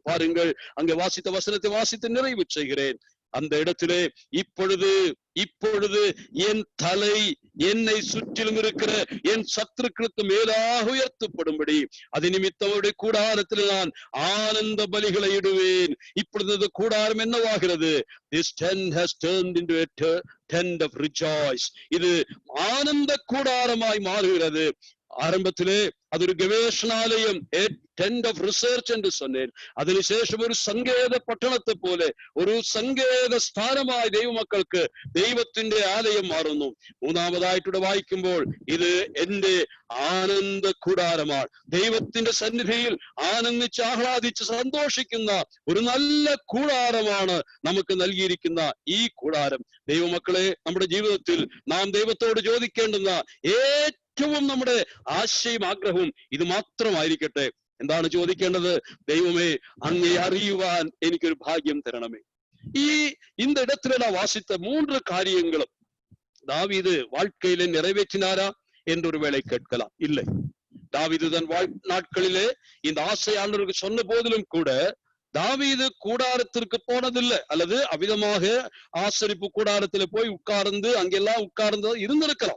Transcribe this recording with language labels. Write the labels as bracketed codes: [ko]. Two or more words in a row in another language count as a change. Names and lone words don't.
[ta] பாருங்கள், அங்கே வாசித்த வசனத்தை வாசித்து நிறைவு செய்கிறேன். அந்த இடத்திலே இப்பொழுது என் தலை என்னை சுற்றிலும் இருக்கிற என் சத்துருக்களுக்கு மேலாக உயர்த்தப்படும்படி அது நிமித்தம் கூடாரத்தில் நான் ஆனந்த பலிகளை இடுவேன். இப்பொழுது கூடாரம் என்னவாகிறது? [en] This tent has turned into a tent of rejoice. [ta] இது ஆனந்த கூடாரமாய் மாறுகிறது. ஆரம்பத்திலே அது ஒரு கவேஷணாலயம், [en] tent of research [ta] என்று சொன்னேன். அதினுசேஷம் ஒரு சங்கேத பட்டணத்தை போல, ஒரு சங்கேத ஸ்தானமாய் [ml] ദൈവ മക്കൾക്ക് ദൈവത്തിന്റെ ആലയം മാറുന്നു. മൂന്നാമതായിട്ട് വായിക്കുമ്പോൾ ഇത് എന്റെ ആനന്ദ കൂടാരമാണ്. ദൈവത്തിന്റെ സന്നിധിയിൽ ആനന്ദിച്ച് ആഹ്ലാദിച്ച് സന്തോഷിക്കുന്ന ഒരു നല്ല കൂടാരമാണ് നമുക്ക് നൽകിയിരിക്കുന്ന ഈ കൂടാരം. ദൈവമക്കളെ, നമ്മുടെ ജീവിതത്തിൽ നാം ദൈവത്തോട് ചോദിക്കേണ്ടുന്ന ഏറ്റവും നമ്മുടെ ആശയും ആഗ്രഹവും ഇത് മാത്രമായിരിക്കട്ടെ. എന്താണ് ചോദിക്കേണ്ടത്? ദൈവമേ, അങ്ങേ അറിയുവാൻ എനിക്കൊരു ഭാഗ്യം തരണമേ. [ta] இந்த இடத்துல நான் வாசித்த 3 காரியங்களும் தாவீது வாழ்க்கையிலே நிறைவேற்றினாரா என்று ஒரு வேளை கேட்கலாம். இல்லை. தாவீது தன் நாட்களிலே இந்த ஆசை ஆண்டவருக்கு சொன்ன போதிலும் கூட தாவீது கூடாரத்திற்கு போனதில்லை, அல்லது அவ்விதமாக ஆசரிப்பு கூடாரத்துல போய் உட்கார்ந்து அங்கெல்லாம் உட்கார்ந்து இருந்திருக்கலாம்.